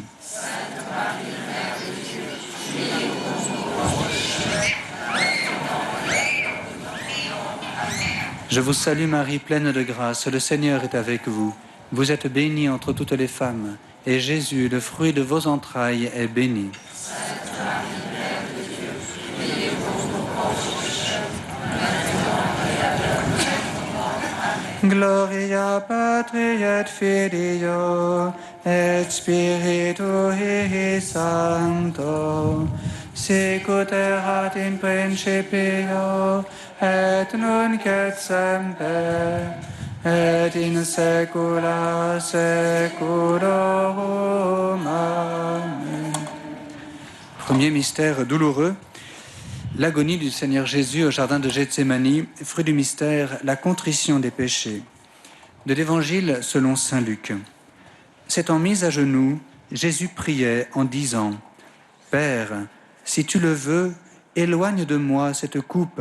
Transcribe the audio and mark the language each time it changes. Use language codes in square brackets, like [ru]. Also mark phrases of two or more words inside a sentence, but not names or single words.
[fr] Sainte Marie, Mère de Dieu, priez pour nous pauvres pécheurs, Je vous salue Marie, pleine de grâce, le Seigneur est avec vous. Vous êtes bénie entre toutes les femmes, et Jésus, le fruit de vos entrailles, est béni. Sainte Marie, Mère de Dieu, priez pour nous pauvres pécheurs, maintenant et à l'heure de notre mort. Amen. [la] Gloria Patri et Filio et Spiritui Sancto, sicut erat in principio et nunc et semper, et in saecula saeculorum. Amen. [fr] Premier mystère douloureux, l'agonie du Seigneur Jésus au jardin de Gethsémani, fruit du mystère, la contrition des péchés. De l'Évangile selon saint Luc. S'étant mis à genoux, Jésus priait en disant : Père, si tu le veux, éloigne de moi cette coupe.